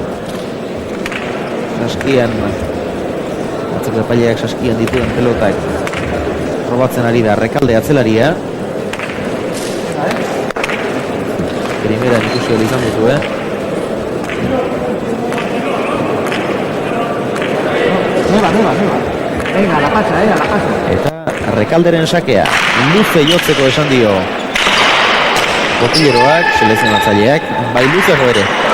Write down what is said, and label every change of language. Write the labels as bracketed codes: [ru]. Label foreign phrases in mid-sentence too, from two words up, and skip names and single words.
[eu] saskian, atzeko epaileak saskian dituen pelotak probatzen ari da Rekalde atzelaria. Primeran ikusi hori izan dutu, [es] Nueva. Venga, a la pasa. [eu] Eta Rekalderen sakea, luze jotzeko esan dio Botileroak, selezionatzaileak, bai luzeko ere.